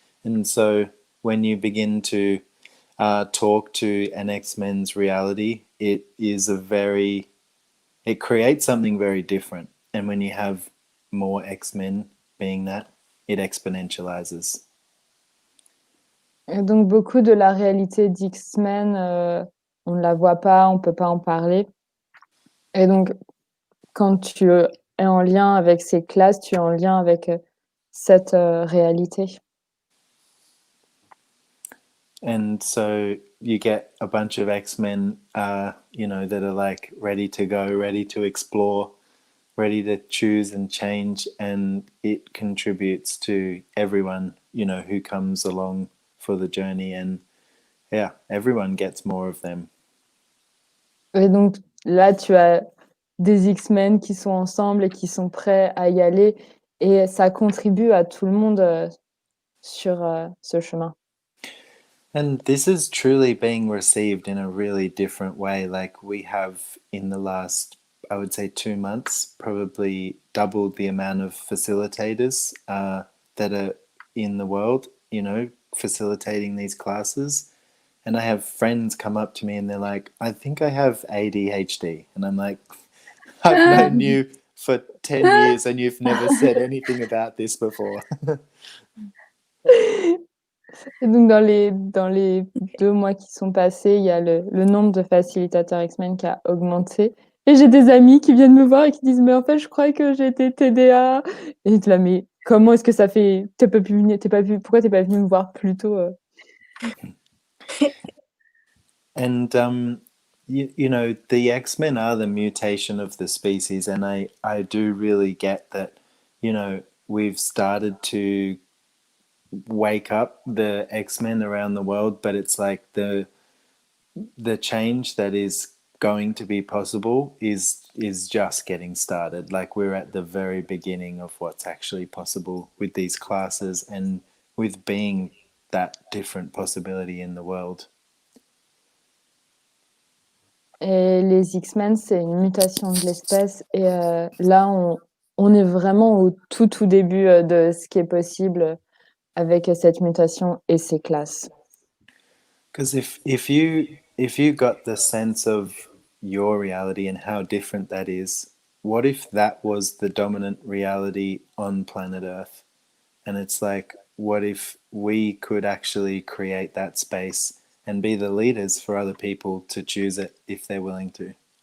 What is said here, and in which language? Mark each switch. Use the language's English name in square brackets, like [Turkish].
[English] And so when you begin to talk to an X-Men's reality, it creates something very different. And when you have more X-Men being that, it exponentializes. [French] Et donc beaucoup de la réalité d'X-Men, on ne la voit pas, on ne peut pas en parler. Et donc quand tu es en lien avec ces classes, tu es en lien avec cette réalité. [English] And so you get a bunch of X-Men, you know, that are like ready to go, ready to explore, ready to choose and change, and it contributes to everyone, you know, who comes along for the journey. And yeah, everyone gets more of them. [French] Et donc là, tu as des X-Men qui sont ensemble et qui sont prêts à y aller, et ça contribue à tout le monde sur ce chemin. [English] And this is truly being received in a really different way. Like we have in the last, I would say, 2 months, probably doubled the amount of facilitators that are in the world, you know, facilitating these classes. And I have friends come up to me and they're like, I think I have ADHD. And I'm like, I've known you for 10 years and you've never said anything about this before. [French] Et donc dans les 2 mois qui sont passés, il y a le nombre de facilitateurs X-Men qui a augmenté. Et j'ai des amis qui viennent me voir et qui disent: «Mais en fait, je crois que j'ai été TDA». Et tu là: «Mais comment est-ce que ça fait? Pourquoi t'es pas venu me voir plus tôt?» [English] And you know, the X-Men are the mutation of the species, and I do really get that, you know, we've started to wake up the X-Men around the world, but it's like the change that is going to be possible is just getting started. Like we're at the very beginning of what's actually possible with these classes and with being that different possibility in the world. [French] Et les X-Men, c'est une mutation de l'espèce. Et là, on est vraiment au tout début de ce qui est possible avec cette mutation et ces classes. [English] Because if you got the sense of your reality and how different that is, what if that was the dominant reality on planet Earth? And it's like, what if we could actually create that space and be the leaders for other people to choose it if they're willing to?